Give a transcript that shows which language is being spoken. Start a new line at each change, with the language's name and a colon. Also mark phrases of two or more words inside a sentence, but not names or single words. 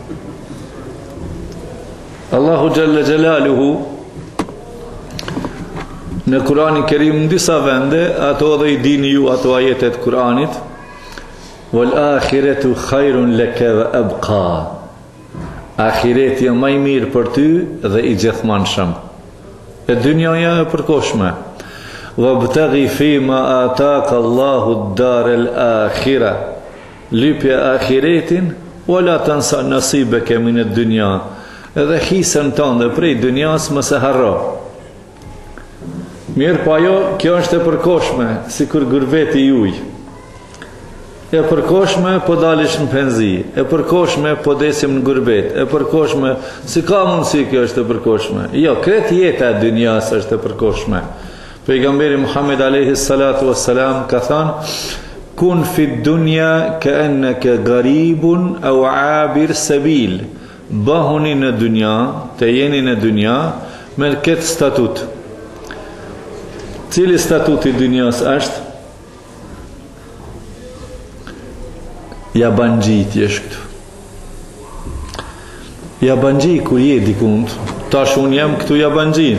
Arabic: الله جل جلاله
Albanian: në Kur'anin Kerim në disa vende, ato dhe i dini ju ato ajetet Kur'anit,
Arabic: والآخرة خير لك وأبقى.
Albanian: Akhireti e maj mirë për ty dhe i gjithmanshëm. E dynjaja e përkohshme.
Arabic: وابتغ فيما آتاك الله الدار الآخرة.
Albanian: Lypje akhiretin,
Arabic: ولا تنس نصيبك من الدنيا.
Albanian: Edhe hisën tënde prej dynjas mos e harro. Mirë pa jo, kjo është e përkohshme, si kur gurbeti juj. E përkohshme po dalish në penzi, e përkohshme po desim në gurbet, e përkohshme, si ka mundësi kjo është e përkohshme. Jo, kret jeta e dynjas është e përkohshme. Pejgamberi Muhammed
Arabic: عليه الصلاة والسلام
Albanian: ka thënë:
Arabic: كن في الدنيا كأنك غريب أو عابر سبيل.
Albanian: Bahuni në dynja, të jeni në dynja me këtë statut. Cili statuti dynjas është? Jabangjit jesh këtu. Jabangji kur je dikund, tash unë jam këtu jabangji.